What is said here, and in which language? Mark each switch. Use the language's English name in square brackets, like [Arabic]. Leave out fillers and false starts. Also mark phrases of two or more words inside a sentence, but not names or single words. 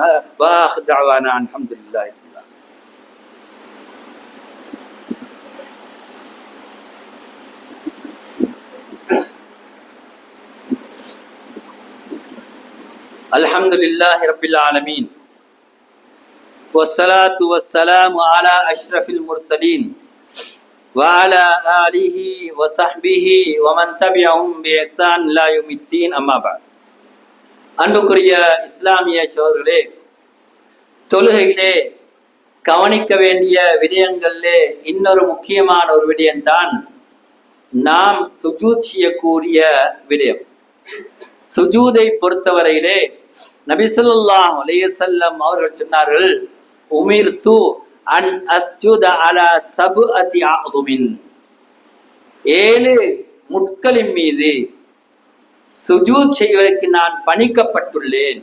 [Arabic] واه دعوانا الحمد لله. الحمد لله رب العالمين والصلاة والسلام على أشرف المرسلين وعلى آله وصحبه ومن تبعهم بإحسان إلى يوم الدين أما بعد. [Tamil] அன்புக்குரிய இஸ்லாமிய சகோதரர்களே, தொழுகையிலே கவனிக்க வேண்டிய விடயங்களிலே இன்னொரு முக்கியமான ஒரு விடயம்தான் நாம் சுஜூத் செய்யக்கூடிய விடயம். சுஜூதை பொறுத்தவரையிலே நபி [Arabic] صلى الله عليه وسلم [Tamil] அவர்கள் சொன்னார்கள், [Arabic] أمرت أن أسجد على سبعة أعظم, [Tamil] 7 முட்களின் மீது சுஜூத் செய்வதற்கு நான் பணிக்கப்பட்டுள்ளேன்.